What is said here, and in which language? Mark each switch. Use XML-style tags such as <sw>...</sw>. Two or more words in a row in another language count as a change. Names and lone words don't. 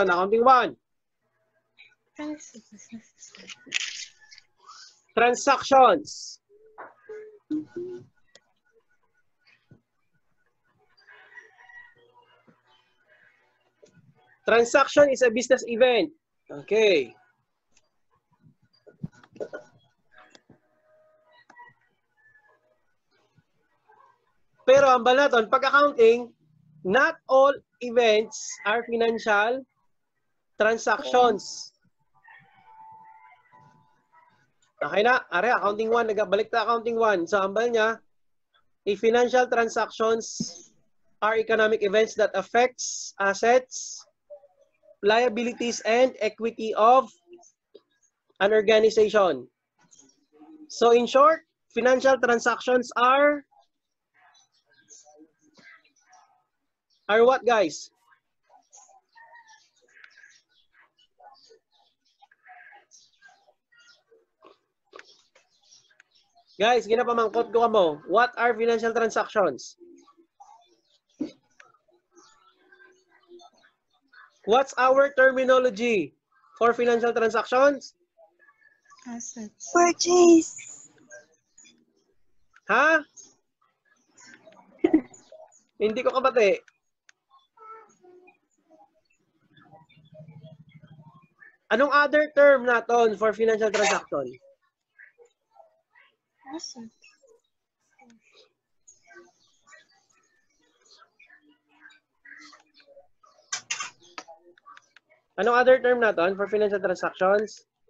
<en>Accounting 1. Transactions. Transaction is a business event. Okay.</en> <hil>Pero ang balaton, pag</hil> <en>accounting, not all events are financial transactions. Okay na? Are, accounting 1,</en> <hil>nagbalik ta accounting 1. So, ambal niya,</hil> <en>if financial transactions are economic events that affects assets, liabilities, and equity of an organization. So, in short, financial transactions are what, guys? Guys,</en> <hil>ginapamangkot ko mo.</hil> <en>What are financial transactions? What's our terminology for financial transactions? Assets. Purchase.</en> <hil>Ha? Hindi ko kabate.</hil> <en>Anong other term naton for financial transaction? Assets. Anong other term naton for financial transactions?</en>